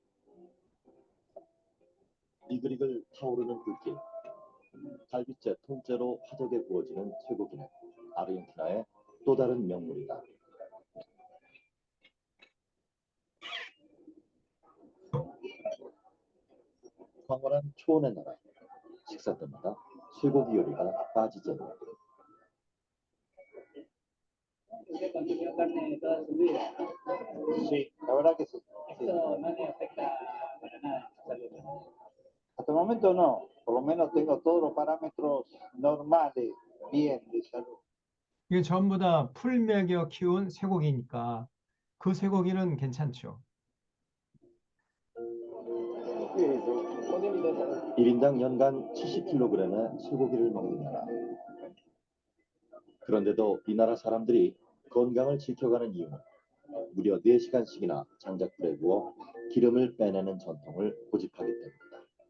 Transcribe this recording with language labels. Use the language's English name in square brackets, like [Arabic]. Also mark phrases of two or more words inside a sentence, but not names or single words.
[Korean] 리글리글 타오르는 불길, 갈빗째 통째로 화덕에 구워지는 쇠고기는 아르헨티나의 또 다른 명물이다. 황홀한 초원의 나라, 식사 때마다 쇠고기 요리가 빠지지 않는다. [Spanish] Sí, la verdad que sí. Esto no te afecta para nada tu salud. Hasta el momento no, por lo menos tengo todos los parámetros normales, bien de salud. [Korean] 이게 전부 다 풀먹여 키운 쇠고기니까 그 쇠고기는 괜찮죠. 1인당 연간 70kg의 쇠고기를 먹는 나라. 그런데도 이 나라 사람들이 건강을 지켜가는 이유는 무려 4시간씩이나 장작불에 구워 기름을 빼내는 전통을 고집하기 때문입니다.